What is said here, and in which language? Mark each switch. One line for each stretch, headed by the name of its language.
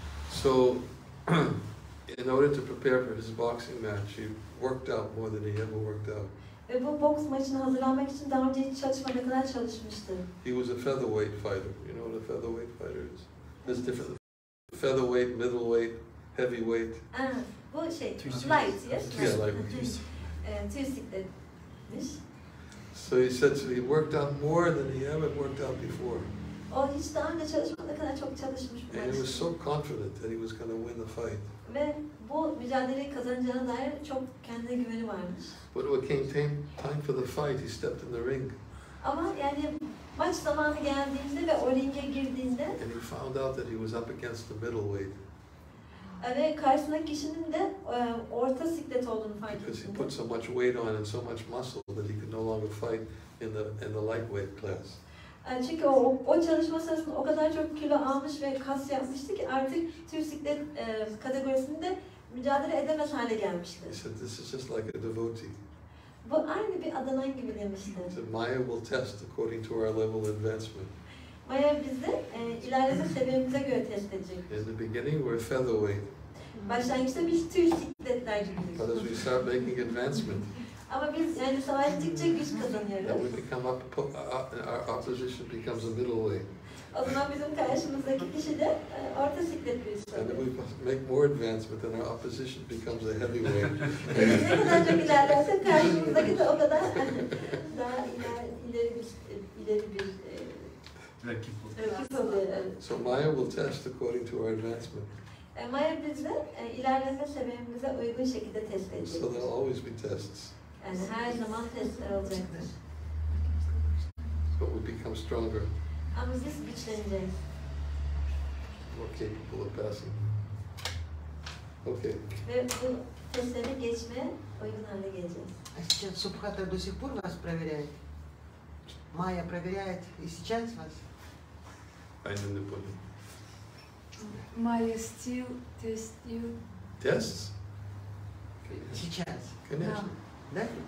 English: So, in order to prepare for his boxing match, he worked out more than he ever worked out.
Turkish: Ve bu boks maçına hazırlanmak için daha önce hiç çalışmadığı kadar çalışmıştı.
English: He was a featherweight fighter. You know what a featherweight fighter is? There's different featherweight, middleweight, heavyweight.
Turkish: Bu şey, Tüysük.
English: light, yes? Yeah, like
Turkish: Tüy sikletmiş.
English: so he said so he worked out more than he ever worked out before.
Turkish: O hiç daha önce çalışmadığı kadar çok çalışmış bu
English: And he was
Turkish: maç.
English: so confident that he was going to win the fight.
Turkish: Ve bu mücadeleyi kazanacağına dair çok kendine güveni varmış.
English: But when it came time for the fight, he stepped in the ring
Turkish: Ama yani maç zamanı geldiğinde ve o ringe girdiğinde
English: and he found out that he was up against the middleweight
Turkish: ve karşısındaki kişinin de orta siklet olduğunu fark
English: because he
Turkish: ettiğinde.
English: put so much weight on and so much muscle that he could no longer fight in the lightweight class.
Turkish: Çünkü o çalışma sırasında o kadar çok kilo almış ve kas yapmıştı ki artık tüy siklet kategorisinde mücadele edemez hale gelmişti.
English: He said, "This is just like a devotee."
Turkish: Bu aynı bir adanan gibi demişti.
English: He said, "Maya will test according to our level of advancement.
Turkish: Maya bizi ilerleme seviyemize göre test edecek.
English: In the beginning, we're featherweight,
Turkish: Başlangıçta biz tüy sikletler gibiyiz.
English: but as we start making advancement,
Turkish: Ama biz yani savaştıkça güç
English: and
Turkish: kazanıyoruz.
English: we become our opposition becomes a middleweight,
Turkish: O zaman bizim karşımızdaki kişi de orta siklet birisi
English: and then
Turkish: oluyor.
English: we make more advancement, and our opposition becomes a heavyweight."
Turkish: Ne kadar çok ilerlersek karşımızdaki de o kadar daha ileri bir Rakip bu. rakip oluyor. Evet.
English: So Maya will test according to our advancement.
Turkish: Maya bizi ilerleme seviyemize uygun şekilde test edecek.
English: So there'll always be tests,
Turkish: Yani her zaman testler olacaktır.
English: but we become stronger,
Turkish: Ama biz güçleneceğiz.
English: more capable of passing. Okay.
Turkish: Ve bu testleri geçmeye uygun hale geleceğiz.
Russian: А сейчас Субхата до сих пор вас проверяет? Майя проверяет и сейчас вас?
English: I didn't put it. Maya still test you. Tests?
Russian: Сейчас. Конечно. Да?